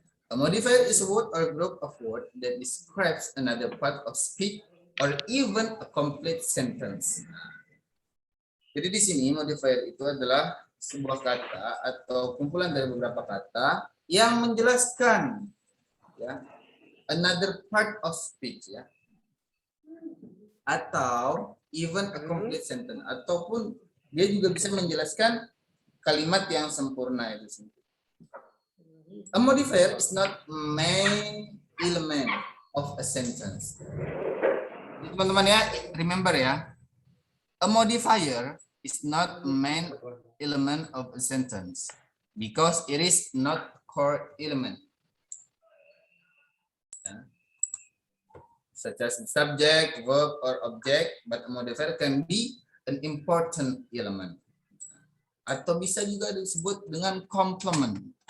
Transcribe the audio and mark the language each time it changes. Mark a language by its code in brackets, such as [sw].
[en] A modifier is a word or group of words that describes another part of speech or even a complete sentence. [id] Jadi di sini modifier itu adalah sebuah kata atau kumpulan dari beberapa kata yang menjelaskan, ya, [en] another part of speech, [id] ya, atau [en] even a complete sentence, [id] ataupun dia juga bisa menjelaskan kalimat yang sempurna itu sendiri. [en] A modifier is not main element of a sentence. [id] Jadi, teman-teman ya, [en] remember ya, a modifier is not main element of a sentence because it is not core element. Yeah. Such as subject, verb, or object, but a modifier can be an important element. [id] Atau bisa juga disebut dengan complement.